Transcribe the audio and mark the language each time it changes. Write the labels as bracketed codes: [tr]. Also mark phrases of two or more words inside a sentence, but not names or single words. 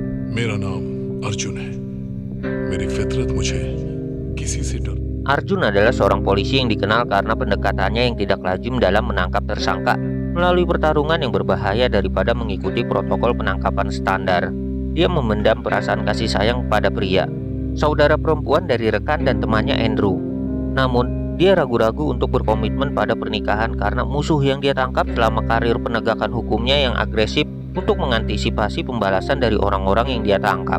[hi] मेरा नाम अर्जुन है। मेरी फितरत मुझे किसी से डर। [id] Arjun adalah seorang polisi yang dikenal karena pendekatannya yang tidak lazim dalam menangkap tersangka melalui pertarungan yang berbahaya daripada mengikuti protokol penangkapan standar. Dia memendam perasaan kasih sayang pada pria, saudara perempuan dari rekan dan temannya Andrew. Namun, dia ragu-ragu untuk berkomitmen pada pernikahan karena musuh yang dia tangkap selama karir penegakan hukumnya yang agresif untuk mengantisipasi pembalasan dari orang-orang yang dia tangkap.